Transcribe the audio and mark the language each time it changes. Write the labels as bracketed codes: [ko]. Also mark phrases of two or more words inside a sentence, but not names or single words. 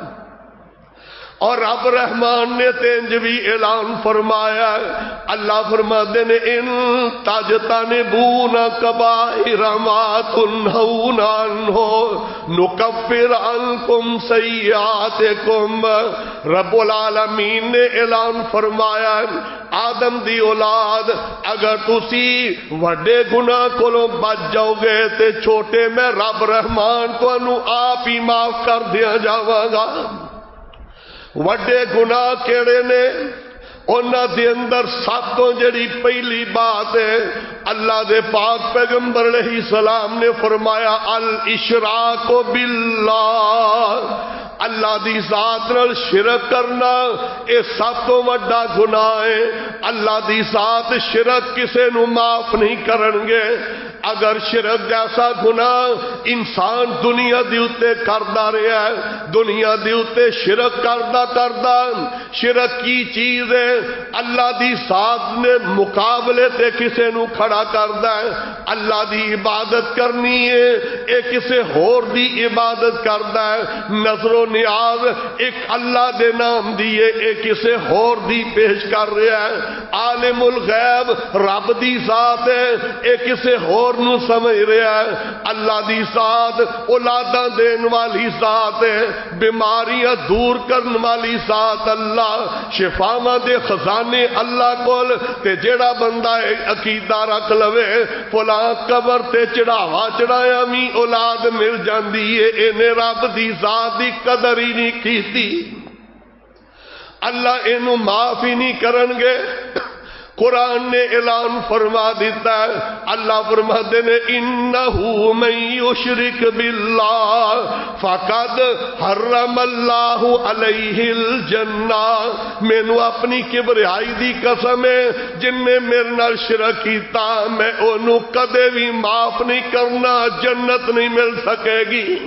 [pa] اور رب رحمان نے تینج بھی اعلان فرمایا، اللہ فرماتے نے [ar] ان تجتنبون کبائر ما تنہون عنہ نکفر عنکم سیئاتکم۔ [pa] رب العالمین نے اعلان فرمایا آدم دی اولاد اگر تسی وڈے گناہ کولوں بچ جاؤ گے تے چھوٹے میں رب رحمان تانوں آپ ہی معاف کر دیا جاواں گا۔ وڈے گناہ کیڑے نے انہاں دے اندر سب تو جڑی پہلی بات ہے اللہ دے پاک پیغمبر [ar] علیہ السلام [pa] نے فرمایا [ar] الاشراک باللہ، [pa] اللہ دی ذات نال شرک کرنا اے سب تو وڈا گناہ ہے۔ اللہ دی ذات شرک کسے نو معاف نہیں کرن گے۔ اگر شرک جیسا گناہ انسان دنیا دی اتے کردا رہا ہے، دنیا دی اتے شرک کردا شرک کی چیز ہے؟ اللہ دی ذات نے مقابلے تے کسے نو کھڑا کردا ہے، اللہ دی عبادت کرنی ہے اے کسے ہور دی عبادت کردا ہے، نظر و نیاز ایک اللہ دے نام دیے اے کسے ہور دی پیش کر رہا ہے، عالم الغیب رب دی ذات ہے اے کسے ہور نو سمجھ رہا ہے، اللہ دی ذات اولاداں دین والی ذات ہے، بیماریاں دور کرن والی ذات اللہ، شفاواں دے خزانے اللہ کول، تے جیڑا بندہ عقیدہ رکھ لوے فلاں قبر تے چڑھاوا چڑھایا می اولاد مل جاندی ہے، اینے رب دی ذات دی قدر ہی نہیں کیتی، اللہ اینو معاف ہی نہیں کرن گے۔ قرآن نے اعلان فرما دیتا ہے، اللہ فرماتے ہیں [ar] انہو من یشرک باللہ فقد حرم اللہ علیہ الجنہ، [pa] مینوں اپنی کبریائی دی قسم ہے جن نے میرے نال شرک کیتا میں انہوں کدے بھی معاف نہیں کرنا، جنت نہیں مل سکے گی۔